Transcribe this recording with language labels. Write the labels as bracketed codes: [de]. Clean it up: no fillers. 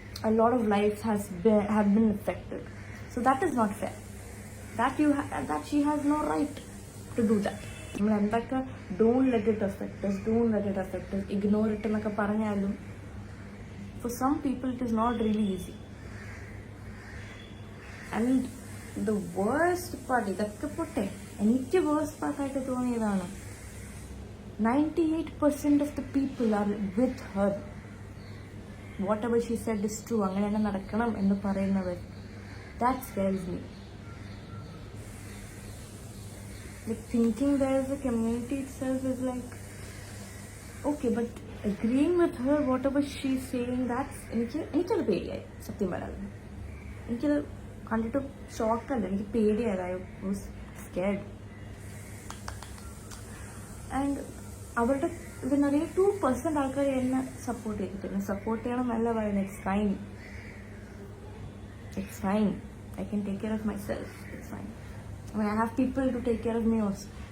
[en] A lot of lives have been affected. So that is not fair. That she has no right to do that. [ml] നമ്മൾ എന്തൊക്കെ [en] don't let it affect us, ignore it [ml] എന്നൊക്കെ പറഞ്ഞാലും [en] For some people it is not really easy. And the worst part, [ml] ഇതൊക്കെ പോട്ടെ, എനിക്ക് worst പാർട്ടായിട്ട് തോന്നിയതാണ് [en] 98% of the people are with her. Whatever she said is true, [ml] അങ്ങനെ തന്നെ നടക്കണം എന്ന് പറയുന്നവർ, [en] That scares me. Like thinking there is a community itself is like, okay, but agreeing with her, whatever she's saying, that's [ml] എനിക്കത് പേടിയായി. സത്യം പറയാം, എനിക്കത് കണ്ടിട്ട് ഷോക്കല്ല, എനിക്ക് പേടിയായത്. [en] I was scared. [ml] ആൻഡ് അവരുടെ ഇത് നിറയെ 2% ആൾക്കാർ എന്നെ സപ്പോർട്ട് ചെയ്തിട്ടുണ്ട്. സപ്പോർട്ട് ചെയ്യണം എന്നല്ല പറയുന്നത്. [en] It's fine. I can take care of myself. It's fine. I mean, I have people to take care of me also.